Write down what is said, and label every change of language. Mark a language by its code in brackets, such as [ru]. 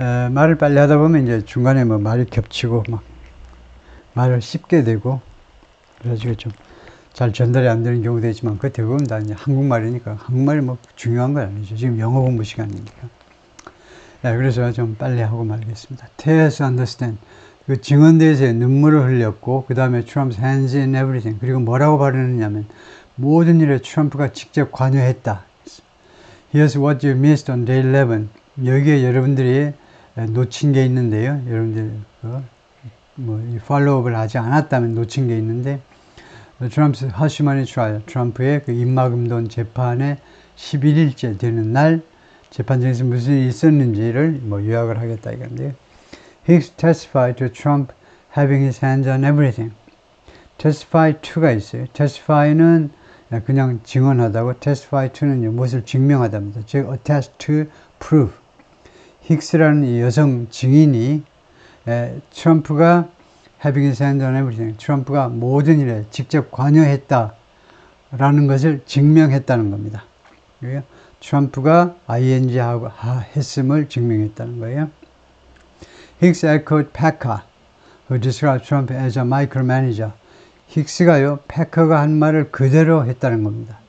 [ko] 말을 빨리 하다 보면 이제 중간에 뭐 말이 겹치고 막 말을 씹게 되고 그래가지고 좀 잘 전달이 안 되는 경우도 있지만 그 대부분 다 이제 한국말이니까 한국말이 뭐 중요한 건 아니죠. 지금 영어 공부 시간이니까. 네, 그래서 좀 빨리 하고 말겠습니다. [en] Tears understand. [ko] 그 증언대에서 눈물을 흘렸고, 그 다음에 [en] Trump's hands in everything. [ko] 그리고 뭐라고 발언했냐면, 모든 일에 트럼프가 직접 관여했다. [en] Here's what you missed on day 11. [ko] 여기에 여러분들이 놓친 게 있는데요. 여러분들, 이 팔로우업을 하지 않았다면 놓친 게 있는데, [en] Trump's hush money trial. [ko] 트럼프의 그 입막음돈 재판의 11일째 되는 날, 재판장에서 무슨 일이 있었는지를 요약을 하겠다 이건데요. [en] Hicks testified to Trump having his hands on everything. [ko] testify to가 있어요. testify는 그냥 증언하다고, testify to는 무엇을 증명하답니다. [en] 즉, attest to prove. [ko] 힉스라는 이 여성 증인이 트럼프가 [en] having his hands on everything. [ko] 트럼프가 모든 일에 직접 관여했다라는 것을 증명했다는 겁니다. 트럼프가 ing하고 했음을 증명했다는 거예요. [en] Hicks echoed Packer, who described Trump as a micromanager. [ko] 힉스가요, 패커가 한 말을 그대로 했다는 겁니다.